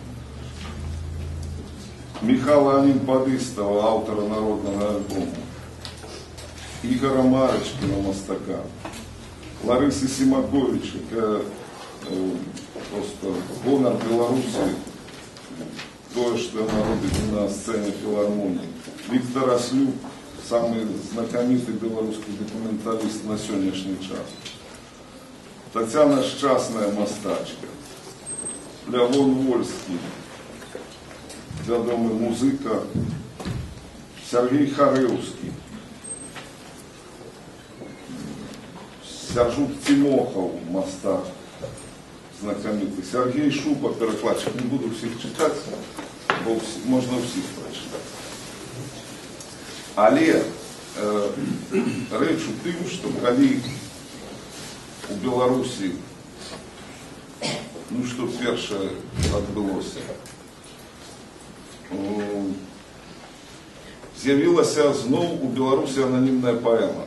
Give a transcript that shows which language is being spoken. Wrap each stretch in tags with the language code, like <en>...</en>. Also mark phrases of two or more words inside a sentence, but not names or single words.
<ru>Михаила Анинпадыстова, автора народного альбома, Игоря Марочкина, мастака, Ларисы Симакович, просто гонор Беларуси, то, что она робит на сцене филармонии. Виктор Ослюк, самый знакомитый белорусский документалист на сегодняшний час. Татьяна Счастная, мастачка.</ru> <be>Леон Вольский, вядомый музыка.</be> <ru>Сергей Харевский. Сержук Тимохов, мастак, знакомитый. Сергей Шупа, перекладчик. Не буду всех читать, бо можно всех прочитать.</ru> <be>Але рэч у тым, што калі у Беларусі, ну што першае адбылося, з'явілася зноў у Беларусі ананімная паэма.</be>